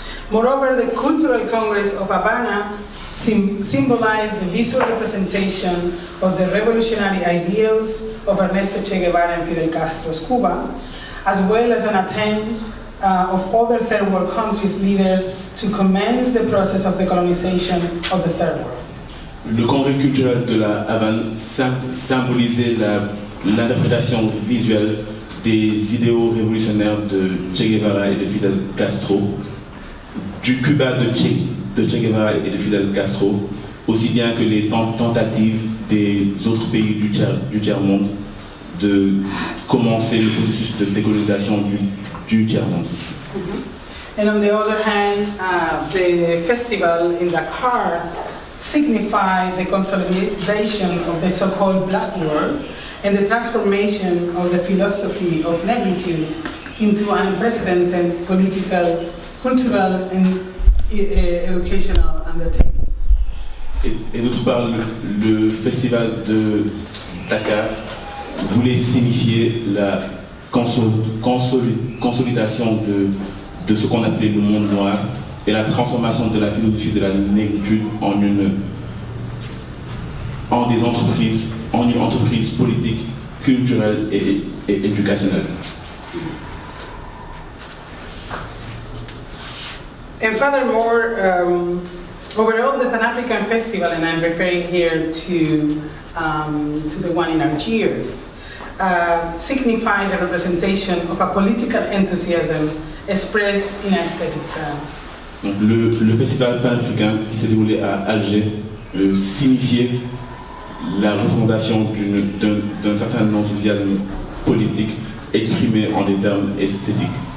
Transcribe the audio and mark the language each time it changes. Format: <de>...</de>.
<en>Moreover, the Cultural Congress of Havana symbolized the visual representation of the revolutionary ideals of Ernesto Che Guevara and Fidel Castro's Cuba, as well as an attempt of other third world countries' leaders to commence the process of decolonization of the third world.</en> <fr>Le congrès culturel de la Havane symbolisait l'interprétation visuelle des idéaux révolutionnaires de Che Guevara et de Fidel Castro, du Cuba de Che Guevara et de Fidel Castro, aussi bien que les tentatives des autres pays du tiers-monde de commencer le processus de décolonisation du tiers-monde.</fr> <en>And on the other hand, the festival in Dakar signified the consolidation of the so-called Black world and the transformation of the philosophy of negritude into an unprecedented political, cultural, and educational undertaking.</en> <fr>Et d'autre part, le festival de Dakar voulait signifier la consolidation de ce qu'on appelait le monde noir et la transformation de la philosophie de la négritude en une entreprise politique, culturelle et éducationnelle.</fr> <en>And furthermore, overall, the Pan-African Festival, and I'm referring here to the one in Algiers, signifies the representation of a political enthusiasm expressed in aesthetic terms.</en> <fr>Donc le festival pan-africain qui s'est déroulé à Alger signifiait la refondation d'un certain enthousiasme politique exprimé en des termes esthétiques.</fr>